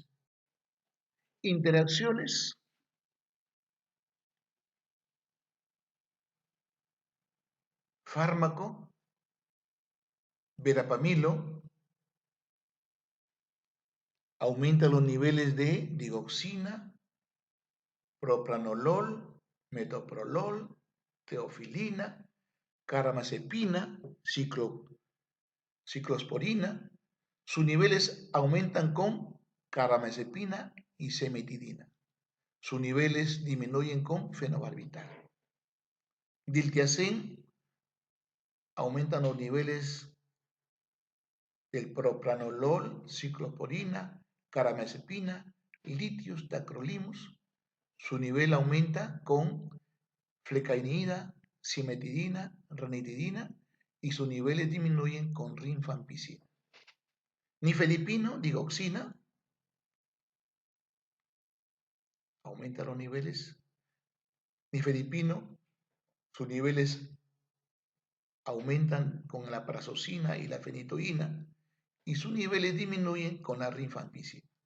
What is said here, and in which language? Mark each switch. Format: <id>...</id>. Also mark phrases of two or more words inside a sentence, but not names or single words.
<es>Interacciones: fármaco, verapamilo, aumenta los niveles de digoxina, propranolol, metoprolol, teofilina, carbamazepina, ciclosporina. Sus niveles aumentan con carbamazepina y cimetidina. Sus niveles disminuyen con fenobarbital. Diltiazem aumentan los niveles del propranolol, ciclosporina, carbamazepina, litios, tacrolimus. Su nivel aumenta con flecainida, cimetidina, ranitidina, y sus niveles disminuyen con rifampicina. Nifedipino, digoxina, aumenta los niveles. Nifedipino, sus niveles aumentan con la prazosina y la fenitoína, y sus niveles disminuyen con la rifampicina.</es>